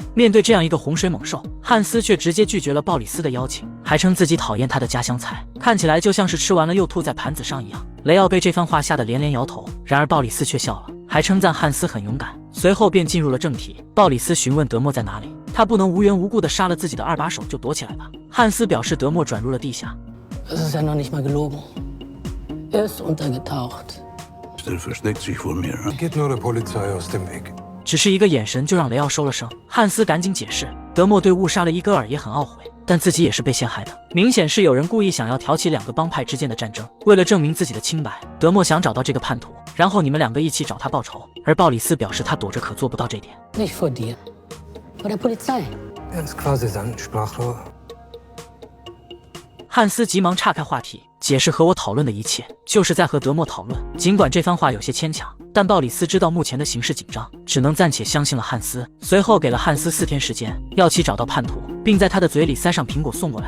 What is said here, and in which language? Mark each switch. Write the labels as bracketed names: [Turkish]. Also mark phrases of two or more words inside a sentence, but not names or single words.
[Chinese] 面对这样一个洪水猛兽，汉斯却直接拒绝了鲍里斯的邀请，还称自己讨厌他的家乡菜，看起来就像是吃完了又吐在盘子上一样。雷奥被这番话吓得连连摇头，然而鲍里斯却笑了，还称赞汉斯很勇敢。随后便进入了正题，鲍里斯询问德莫在哪里，他不能无缘无故的杀了自己的2把手就躲起来吧。汉斯表示德莫转入了地下。 [German] Es ist ja noch nicht mal gelogen. Ist untergetaucht. Still versteckt sich vor mir. Geht nur der Polizei aus dem Weg. [Chinese] 只是一个眼神就让雷奥收了声。汉斯赶紧解释，德莫对误杀了伊戈尔也很懊悔，但自己也是被陷害的。明显是有人故意想要挑起2个帮派之间的战争。为了证明自己的清白，德莫想找到这个叛徒，然后你们2个一起找他报仇。而鲍里斯表示他躲着可做不到这点。 [German] Nicht vor dir. Vor der Polizei. Er ist quasi sein Sprachrohr. [Chinese] 汉斯急忙岔开话题，解释和我讨论的一切就是在和德莫讨论。尽管这番话有些牵强，但鲍里斯知道目前的形势紧张，只能暂且相信了汉斯。随后给了汉斯4天时间，要其找到叛徒，并在他的嘴里塞上苹果送过来。